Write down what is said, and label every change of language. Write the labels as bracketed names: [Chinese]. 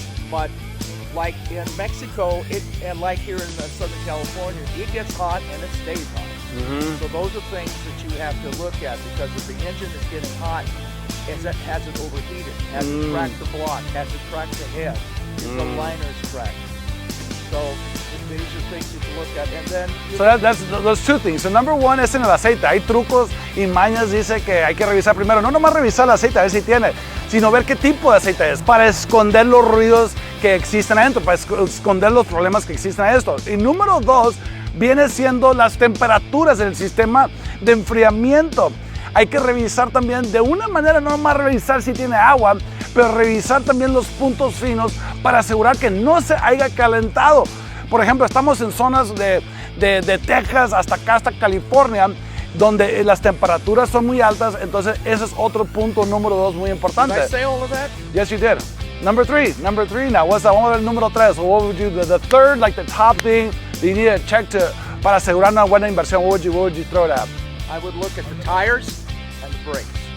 [English] But like in Mexico, and like here in Southern California, it gets hot and it stays hot. Mm-hmm. So those are things that you have to look at, because if the engine is getting hot, has it overheated? Has it cracked the block? Has it cracked the head? Is the liners cracked? So these are things you can look at. And then So that's those two things. So number one [Spanish] es en el aceite. Hay trucos y mañas, dice que hay que revisar primero. No nomás revisar el aceite, a ver si tiene, sino ver qué tipo de aceite es, para esconder los ruidos que existen adentro, para esconder los problemas que existen adentro. Y número dos viene siendo las temperaturas del sistema de enfriamiento. Hay que revisar también de una manera, no nomás revisar si tiene agua, pero revisar también los puntos finos para asegurar que no se haya calentado. Por ejemplo, estamos en zonas de Texas hasta acá, hasta California, donde las temperaturas son muy altas, entonces ese es otro punto número dos muy importante. [English] Did I say all of that? Yes, you did. Number three now. What's that? [Spanish] Vamos a ver el número tres. [English] So what would you, the third, like the top thing that you need to check [Spanish] para asegurar una buena inversión? [English] What would you throw it at? I would look at the tires and the brakes.